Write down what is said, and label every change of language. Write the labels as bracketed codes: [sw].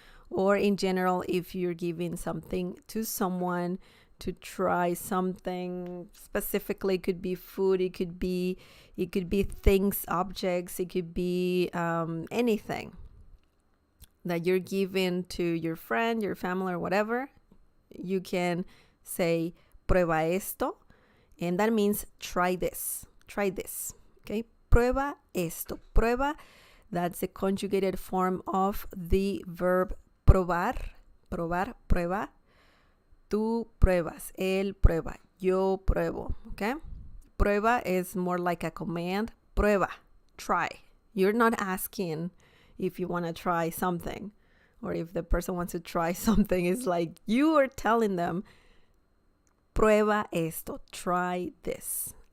[en] Or in general, if you're giving something to someone to try something specifically, it could be food, it could be things, objects, it could be anything that you're giving to your friend, your family, or whatever. You can say [es] prueba esto, [en] and that means try this. Try this. Okay? [es] Prueba esto. [en] Prueba, that's the conjugated form of the verb probar. [es] Probar, prueba. Tú pruebas, él prueba, yo pruebo, okay? [en] Prueba is more like a command. Prueba, try. You're not asking if you want to try something, or if the person wants to try something. It's like you are telling them, [es] prueba esto, [en] try this.